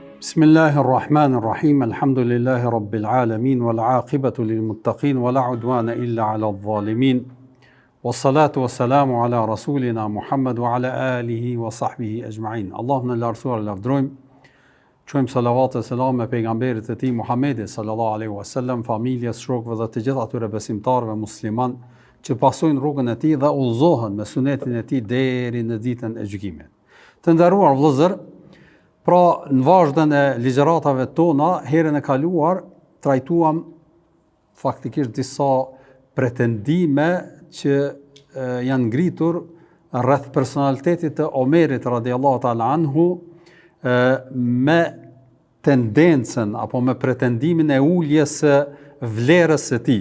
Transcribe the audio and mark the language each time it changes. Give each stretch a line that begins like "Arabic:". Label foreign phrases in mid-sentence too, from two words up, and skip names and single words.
Arabic: بسم الله الرحمن الرحيم، الحمد لله رب العالمين، والعاقبة للمتقين، ولا عدوان إلا على الظالمين، والصلاة والسلام على رسولنا محمد وعلى آله وصحبه أجمعين.
Albanian: Allahun e lartësuar lavdrojmë, çojmë salavat e selam me pejgamberit e tij Muhammedit
Arabic: صلى الله عليه وسلم,
Albanian: familjes, shokëve dhe të gjithë atyre besimtarëve musliman që pasojnë rrugën e tij dhe udhëzohen me sunetin e tij deri në ditën e gjykimit. Të nderuar vëllezër, pra në vazhdën e ligjëratave tona, herën e kaluar trajtuam faktikisht disa pretendime që janë ngritur rreth personalitetit të Omerit
Arabic: رضي الله تعالى عنه
Albanian: me tendencën apo me pretendimin e uljes së vlerës së tij.